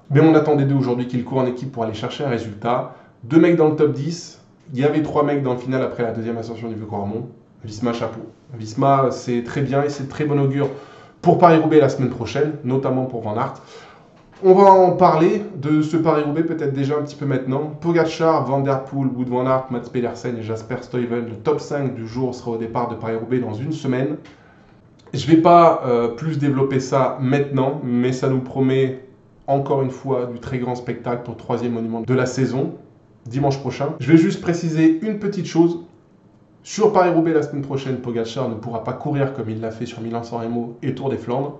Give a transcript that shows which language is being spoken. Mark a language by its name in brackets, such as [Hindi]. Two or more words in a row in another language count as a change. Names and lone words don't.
[French] Mais on attendait d'eux aujourd'hui qu'ils courent en équipe pour aller chercher un résultat. 2 mecs dans le top 10. Il y avait 3 mecs dans le final après la deuxième ascension du Vieux-Quarmont. Visma, chapeau. Visma, c'est très bien et c'est très bon augure pour Paris-Roubaix la semaine prochaine, notamment pour Van Aert. On va en parler de ce Paris-Roubaix peut-être déjà un petit peu maintenant. Pogačar, Van Der Poel, Wout van Aert, Mats Pedersen et Jasper Stuyven. Le top 5 du jour sera au départ de Paris-Roubaix dans une semaine. Je ne vais pas plus développer ça maintenant, mais ça nous promet encore une fois du très grand spectacle pour le 3e monument de la saison, dimanche prochain. Je vais juste préciser une petite chose. Sur Paris-Roubaix la semaine prochaine, Pogačar ne pourra pas courir comme il l'a fait sur Milan-San Remo et Tour des Flandres.